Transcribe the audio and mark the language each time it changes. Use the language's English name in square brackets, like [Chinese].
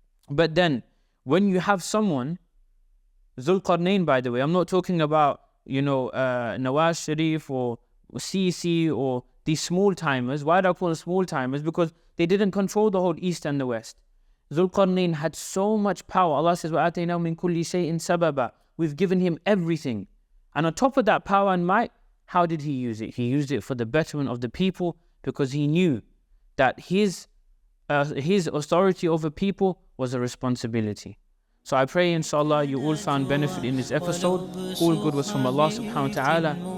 [English] But then, when you have someone, Dhul Qarnayn, by the way, I'm not talking about, Nawaz Sharif or Sisi or these small timers. Why do I call them small timers? Because they didn't control the whole East and the West. Dhul Qarnayn had so much power. Allah says, [Arabic] وَآتَيْنَاهُ مِنْ كُلِّ شَيْءٍ سَبَبًا. [English] We've given him everything. And on top of that power and might, how did he use it? He used it for the betterment of the people, because he knew that his authority over people was a responsibility. So I pray, inshallah, you all found benefit in this episode. All good was from Allah subhanahu wa ta'ala.